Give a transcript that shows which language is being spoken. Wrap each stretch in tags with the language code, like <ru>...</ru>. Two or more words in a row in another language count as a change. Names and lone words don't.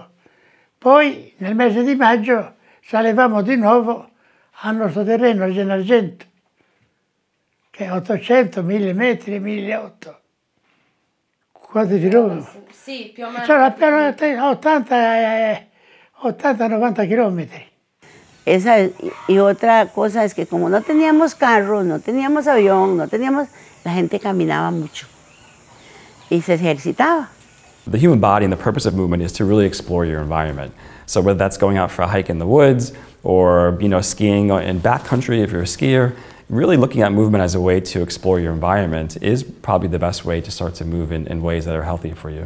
<it>Poi nel mese di maggio salivamo di nuovo al nostro terreno, al Gennargentu, che è 800, 1000 metri, 1800. Quanti chilometri? Sì, più o meno. Cioè, 80-90 kilómetros.</it> <es>Esa es, y otra cosa es que como no teníamos carro, no teníamos avión, la gente caminaba mucho y se ejercitaba.</es> <en>The human body and the purpose of movement is to really explore your environment. So whether that's going out for a hike in the woods or skiing in backcountry if you're a skier, really looking at movement as a way to explore your environment is probably the best way to start to move in ways that are healthy for you.</en>